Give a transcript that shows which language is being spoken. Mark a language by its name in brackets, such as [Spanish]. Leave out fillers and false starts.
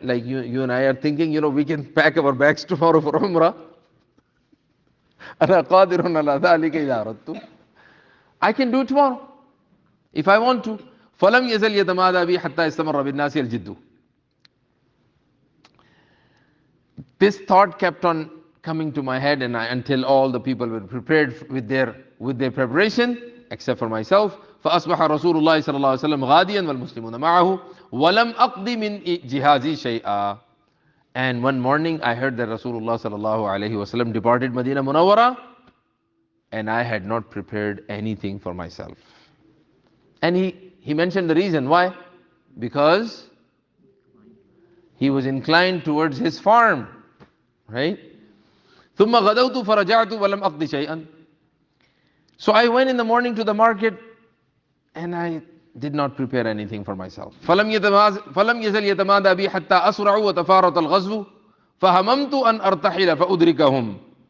[English] Like you and I are thinking, we can pack our bags tomorrow for Umrah. [Arabic] أنا قادر على ذلك إذا أردت. [English] I can do it tomorrow if I want to. [Arabic] فلم يزل يتمادى بي حتى استمر بالناس الجد. [English] This thought kept on coming to my head, and until all the people were prepared with their preparation, except for myself. [Arabic] فأصبح رسول الله صلى الله عليه وسلم غاديا والمسلمون معه ولم أقض من جهازي شيئا. [English] And one morning I heard that Rasulullah sallallahu alaihi wasallam departed Medina Munawwara, and I had not prepared anything for myself. And he mentioned the reason why. Because he was inclined towards his farm, right? [Arabic] ثم غدوت فرجعت ولم أقض شيئا. [English] So I went in the morning to the market, and I did not prepare anything for myself. [Arabic] فلم يزل يتمادى بي حتى أسرع وتفارط الغزو فهممت أن أرتحل فأدركهم.